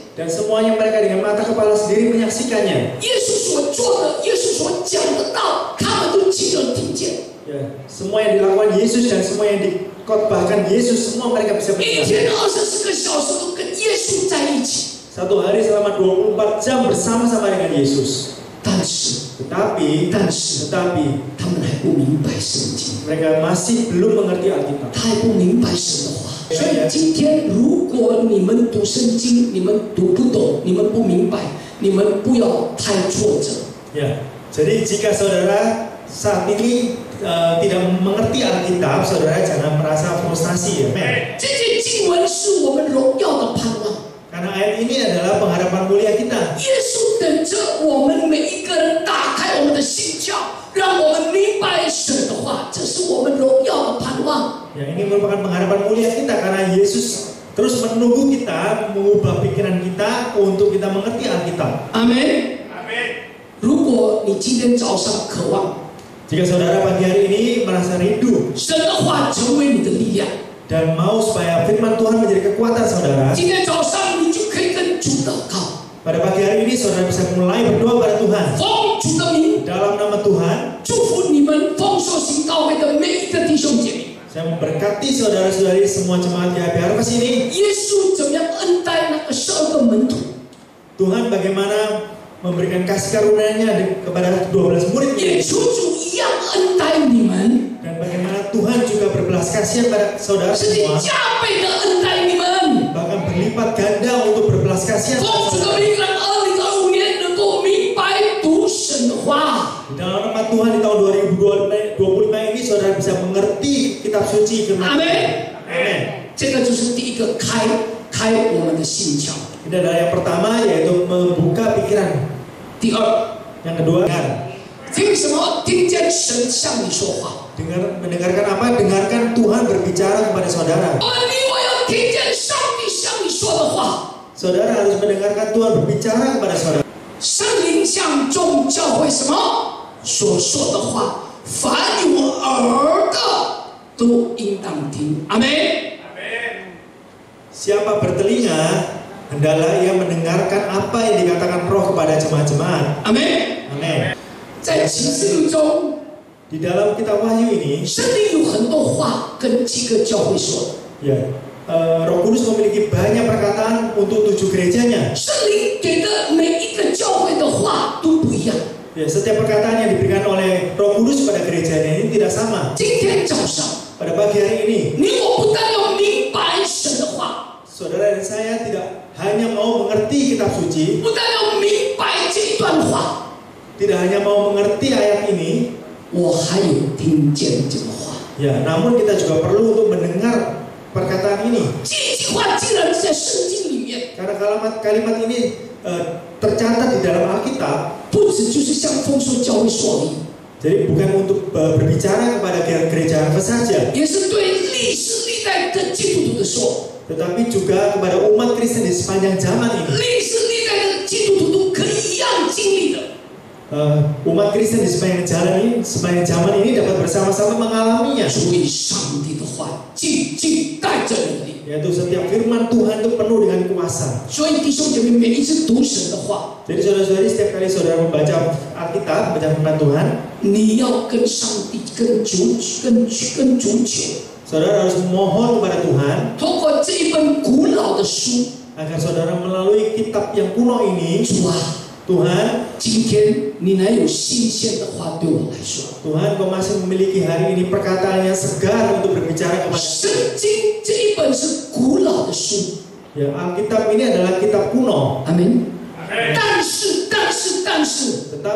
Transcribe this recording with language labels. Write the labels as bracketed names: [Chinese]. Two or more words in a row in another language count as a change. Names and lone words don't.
[Indonesian] dan semuanya mereka dengan mata kepala sendiri menyaksikannya. [Chinese] 耶稣所做的、耶稣所讲的道，他们都亲耳听见。 [Indonesian] Ya, semua yang dilakukan Yesus dan semua yang dikotbahkan Yesus, semua mereka bisa [Chinese] 一 [Indonesian] melihat. [Chinese] 天24个小时都跟耶稣在一起， [Indonesian] Satu hari selama 24 jam bersama-sama dengan Yesus. [Chinese] 但是 [Indonesian] Tetapi [Chinese] 他们还不明白圣经， [Indonesian] mereka masih belum mengerti Alkitab. [Chinese] 他还不明白神的话。所以今天，如果你们读圣经，你们读不懂，你们不明白，你们不要太挫折。 [Indonesian] Ya, jadi jika saudara saat ini tidak mengerti Alkitab, saudara jangan merasa frustasi ya. Men. [Chinese] 这些经文是我们荣耀的盼望。 [Indonesian] Karena ayat ini adalah pengharapan mulia kita. [Chinese] 耶稣等着我们每一个人打开我们的心窍，让我们明白神的话，这是我们荣耀的盼望。 [Indonesian] Ya, ini merupakan pengharapan mulia kita karena Yesus terus menunggu kita mengubah pikiran kita untuk kita mengerti Alkitab. [Chinese] 阿门。如果你今天早上渴望 [Indonesian] Jika saudara pagi hari ini merasa rindu [Chinese] 神的话成为你的力量， [Indonesian] dan mau supaya firman Tuhan menjadi kekuatan saudara, [Chinese] 今天早上你就可以跟主祷告， [Indonesian] pada pagi hari ini saudara bisa mulai berdoa pada Tuhan. [Chinese] 奉主的名 [Indonesian] Dalam nama Tuhan, [Chinese] 祝福你们丰硕行道会的每一个弟兄姐妹。 [Indonesian] saya memberkati saudara-saudari semua jemaat GHP Harvest ini. [Chinese] 耶稣怎么样恩待那个12个门徒？ [Indonesian] Tuhan bagaimana memberikan kasih karunia-Nya kepada 12 murid [Chinese] 也求主一样恩待你们， [Indonesian] dan bagaimana Tuhan juga berbelas kasihan pada saudara [Chinese] 甚至 [Indonesian] semua, [Chinese] 加倍的恩待你们。 [Indonesian] bahkan berlipat ganda untuk berbelas belas kasihan. [Chinese] 奉主的名，让2025年能够明白读神的话。 [Indonesian] Di dalam nama Tuhan di tahun 2025 ini saudara bisa mengerti kitab suci firman. [Chinese] 阿门。 [Indonesian] Amin. [Chinese] 这个就是第一个开我们的心窍。 [Indonesian] Ini adalah yang pertama yaitu membuka pikiran. [Chinese] 第二， [Indonesian] Yang kedua, dengar. [Chinese] 听什么？听见神向你说话。 [Indonesian] Mendengarkan apa? Dengarkan Tuhan berbicara kepada saudara. [Chinese] 你我要听见上帝向你说的话。 [Indonesian] Saudara harus mendengarkan Tuhan berbicara kepada saudara. [Chinese] 圣灵向众教会什么所说的话，凡有耳的都应当听。阿门。 [Indonesian] Siapa bertelinga, hendaklah ia mendengarkan apa yang dikatakan Roh kepada jemaat-jemaat. [Chinese] 阿门。 [Indonesian] Amin. [Chinese] 在启示录中， [Indonesian] Di dalam kitab Wahyu ini, [Chinese] 圣灵有很多话跟几个教会说的。 [Indonesian] ya, Roh Kudus memiliki banyak perkataan untuk 7 gerejanya. [Chinese] 圣灵给的每一个教会的话都不一样。 [Indonesian] Ya, setiap perkataan yang diberikan oleh Roh Kudus pada gerejanya ini tidak sama. [Chinese] 今天早上， [Indonesian] Pada pagi hari ini, [Chinese] 你我不但要明白神的话， [Indonesian] saudara dan saya tidak hanya mau mengerti kitab suci, [Chinese] 不但要明白这一段话， [Indonesian] tidak hanya mau mengerti ayat ini, [Chinese] 我还有听见这个话。 [Indonesian] ya, namun kita juga perlu untuk mendengar perkataan ini. [Chinese] 这句话竟然在圣经里面， [Indonesian] Karena kalimat ini tercatat di dalam Alkitab, [Chinese] 不只就是像丰收教会说而已， [Indonesian] jadi bukan untuk berbicara kepada gereja apa saja, [Chinese] 也是对历史历代的基督徒的说。 [Indonesian] tetapi juga kepada umat Kristen di sepanjang zaman ini. [Chinese] 历史历代的基督徒都可以一样经历的。 [Indonesian] Umat Kristen di sepanjang zaman ini dapat bersama-sama mengalaminya. [Chinese] 所以上帝的话句句带着能力。 [Indonesian] Yaitu setiap firman Tuhan itu penuh dengan kuasa. [Chinese] 所以弟兄姐妹，每一次读神的话， [Indonesian] Jadi saudara-saudari, setiap kali saudara membaca Alkitab, membaca firman Tuhan, [Chinese] 你要跟上帝、跟主求， [Indonesian] saudara harus memohon kepada Tuhan [Chinese] 通过这一本古老的书， [Indonesian] agar saudara melalui kitab yang kuno ini, [Chinese] 主啊， [Indonesian] Tuhan, [Chinese] 今天你来有新鲜的话对我来说。 [Indonesian] Tuhan, kau masih memiliki hari ini perkataan yang segar untuk berbicara kepada [Chinese] 圣经这一本是古老的书， [Indonesian] ya, Alkitab ini adalah kitab kuno. [Chinese] 阿门。但是，